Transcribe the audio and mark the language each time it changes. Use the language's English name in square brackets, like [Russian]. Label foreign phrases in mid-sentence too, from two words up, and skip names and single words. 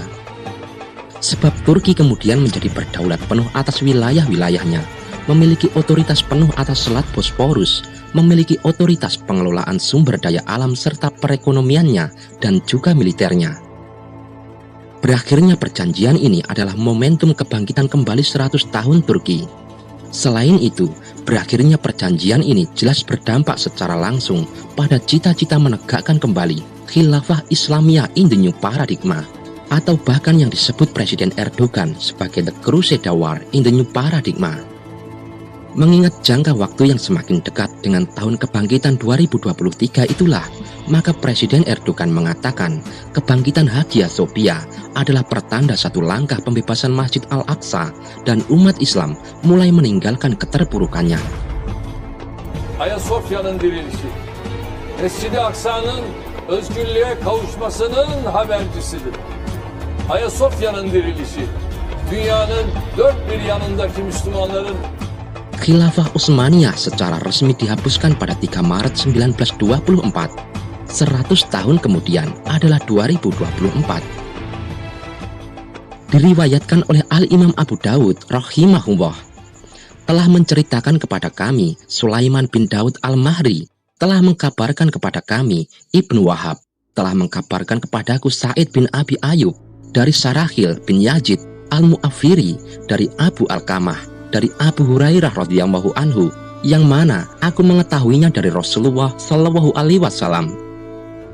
[Indonesian] Sebab Turki kemudian menjadi berdaulat penuh atas wilayah-wilayahnya, memiliki otoritas penuh atas Selat Bosporus, memiliki otoritas pengelolaan sumber daya alam serta perekonomiannya dan juga militernya. Berakhirnya perjanjian ini adalah momentum kebangkitan kembali 100 tahun Turki. Selain itu, berakhirnya perjanjian ini jelas berdampak secara langsung pada cita-cita menegakkan kembali Khilafah Islamiyah [English] in the New Paradigma, [Indonesian] atau bahkan yang disebut Presiden Erdogan sebagai [English] The Crusader War in the New Paradigma. [Indonesian] Mengingat jangka waktu yang semakin dekat dengan tahun kebangkitan 2023 itulah, maka Presiden Erdogan mengatakan kebangkitan Hagia Sophia adalah pertanda satu langkah pembebasan Masjid Al-Aqsa dan umat Islam mulai meninggalkan keterpurukannya. [Turkish] Ayasofya'nın dirilişi, Mescid-i Aksa'nın özgürlüğe kavuşmasının habercisidir. Ayasofya'nın dirilişi, dünyanın dört bir yanındaki Müslümanların [Indonesian] Khilafah Utsmaniyah secara resmi dihapuskan pada 3 Maret 1924. 100 tahun kemudian adalah 2024. Diriwayatkan oleh Al-Imam Abu Dawud rahimahullah, telah menceritakan kepada kami Sulaiman bin Daud Al-Mahri, telah mengkabarkan kepada kami Ibnu Wahab, telah mengkabarkan kepadaku Sa'id bin Abi Ayyub dari Sarahil bin Yazid Al-Mu'afiri dari Abu Al-Kamah dari Abu Hurairah [Arabic] رضي الله عنه, [Indonesian] yang mana aku mengetahuinya dari Rasulullah [Arabic] صلى الله عليه وسلم.